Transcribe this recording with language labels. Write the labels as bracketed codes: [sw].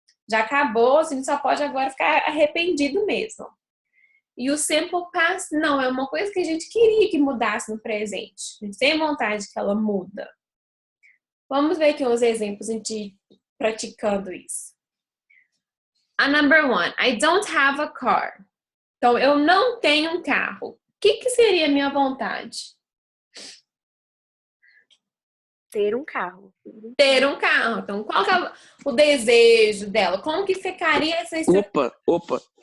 [pt] Já acabou, a gente só pode agora ficar arrependido mesmo. E o simple past não, é uma coisa que a gente queria que mudasse no presente. A gente tem vontade que ela muda. Vamos ver aqui uns exemplos de gente praticando isso. [en] A number one, I don't have a car. [pt] Então, eu não tenho um carro. O que seria a minha vontade? Ter um carro. Ter um carro. Então, qual que é o desejo dela? Como que ficaria essa estrutura? Opa.